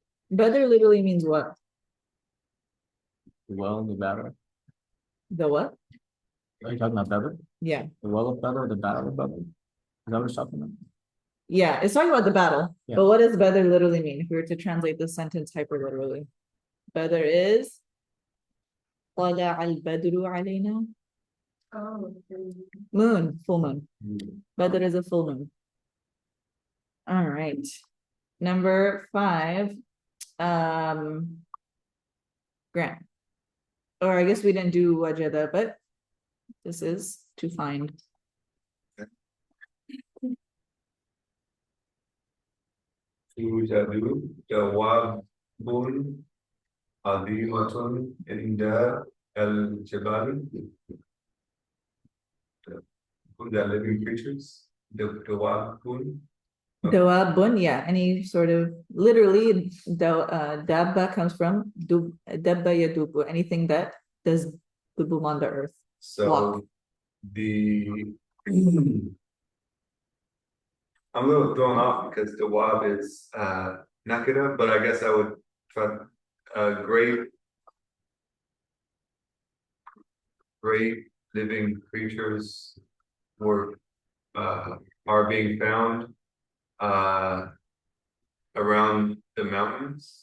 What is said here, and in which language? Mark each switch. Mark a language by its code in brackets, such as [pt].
[en] Badr literally means what? The well of the battle. The what? Are you talking about Badr? Yeah. The well of Badr or the battle of Badr? Is that what you're talking about? Yeah, it's talking about the battle. Yeah. But what does Badr literally mean? If we were to translate this sentence hyperliterally. Badr is [ar] طلع البدر علينا. [en] Oh, Moon, full moon. Badr is a full moon. All right. Number 5. Grant. Or I guess we didn't do wajada, but this is to find. [ar] توجد دواب عظيمة عند الجبال. [en] The living creatures, دواب. Dawabun, yeah, any sort of literally dabba comes from dabba yadubu, anything that does dubum on the earth. Walk. So the I'm a little thrown off because the wab is nakeda, but I guess I would try great living creatures were are being found around the mountain.